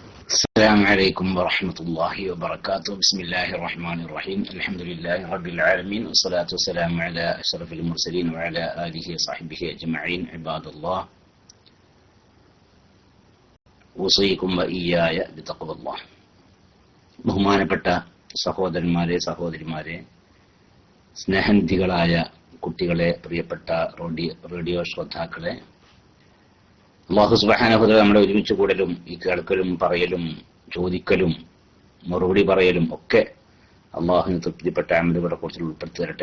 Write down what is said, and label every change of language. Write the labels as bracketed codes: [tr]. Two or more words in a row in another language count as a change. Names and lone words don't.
[ar] السلام عليكم ورحمة الله وبركاته. بسم الله الرحمن الرحيم. الحمد لله رب العالمين، والصلاة والسلام على أشرف المرسلين وعلى آله وصحبه أجمعين. عباد الله، أوصيكم وإياي بتقوى الله. [ml] ബഹുമാനപ്പെട്ട സഹോദരന്മാരെ, സഹോദരിമാരെ, സ്നേഹനിധികളായ കുട്ടികളെ, പ്രിയപ്പെട്ട റേഡിയോ ശ്രോതാക്കളെ, അല്ലാഹു [ar] سبحانه وتعالى [ml] നമ്മളെ ഒരുമിച്ച് കൂടലും ഈ കേൾക്കലും പറയലും ചോദിക്കലും മറുപടി പറയലും ഒക്കെ അള്ളാഹുവിന് തൃപ്തിപ്പെട്ട അമലുകളെ കുറിച്ച് ഉൾപ്പെടുത്തി തരട്ടെ.